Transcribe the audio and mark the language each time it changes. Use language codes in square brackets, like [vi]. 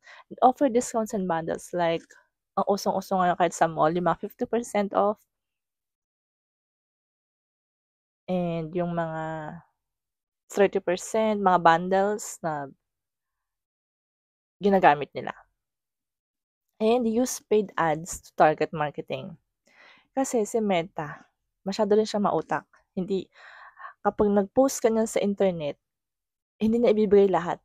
[en] And offer discounts and bundles like, [tl] ang usong-usong ngayon kahit sa mall, yung mga 50% off, and yung mga 30%, mga bundles na ginagamit nila. [en] And use paid ads to target marketing. [tl] Kasi si Meta, masyado rin siya mautak. Kapag nag-post ka niyan sa internet, hindi na ibibigay lahat.